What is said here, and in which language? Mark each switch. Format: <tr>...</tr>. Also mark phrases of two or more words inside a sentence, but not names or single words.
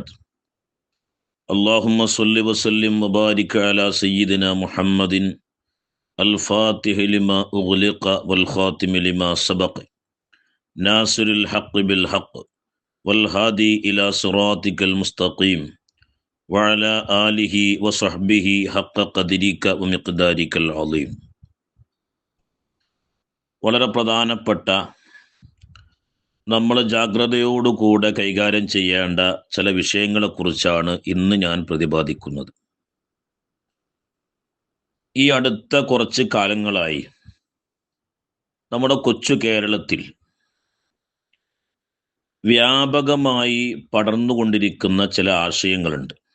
<ar>اللهم صل وسلم وبارك على سيدنا محمد الفاتح لما أغلق والخاتم لما سبق ناصر الحق بالحق والهادي إلى صراطك المستقيم وعلى آله وصحبه حق قدرك ومقدارك العظيم.</ar> <ml>വളരെ പ്രധാനപ്പെട്ട നമ്മൾ ജാഗ്രതയോടുകൂടെ കൈകാര്യം ചെയ്യേണ്ട ചില വിഷയങ്ങളെക്കുറിച്ചാണ് ഇന്ന് ഞാൻ പ്രതിപാദിക്കുന്നത്. ഈ അടുത്ത കുറച്ച് കാലങ്ങളായി നമ്മുടെ കൊച്ചു കേരളത്തിൽ വ്യാപകമായി പടർന്നുകൊണ്ടിരിക്കുന്ന ചില ആശയങ്ങളുണ്ട്.</ml>